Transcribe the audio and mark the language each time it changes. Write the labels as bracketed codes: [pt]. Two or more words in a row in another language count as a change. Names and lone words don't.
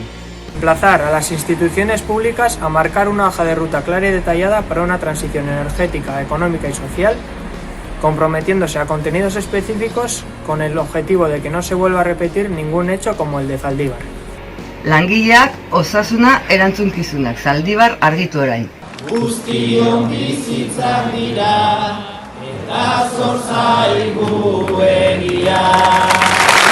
[es] Emplazar a las instituciones públicas a marcar una hoja de ruta clara y detallada para una transición energética, económica y social, comprometiéndose a contenidos específicos con el objetivo de que no se vuelva a repetir ningún hecho como el de Zaldibar. [eu] Langileak osasuna erantzunkizunak Zaldibar argitu orain. Guztion bizitzak dira, eta zor zaigu egia.